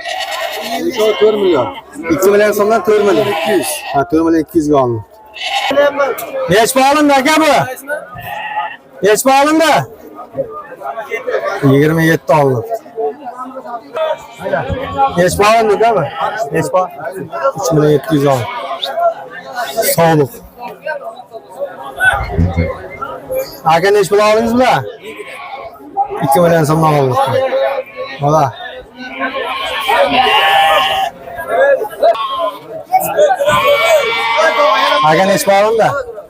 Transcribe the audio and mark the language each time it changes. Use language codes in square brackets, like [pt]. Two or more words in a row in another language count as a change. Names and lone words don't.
[uz] 4 million. 2 million so'mdan 4 million 200. Ha, 4 million 200 ga olindi. Necha olindi aka bu? Necha olindi? 27 olindi. Neç bağlandık ama? Neç bağ? 3 milyon 700 alın. Sağlık. Aka neç pul aldınız mı da? 2 milyon sonuna aldık. Valla. Aka neç bağlan da?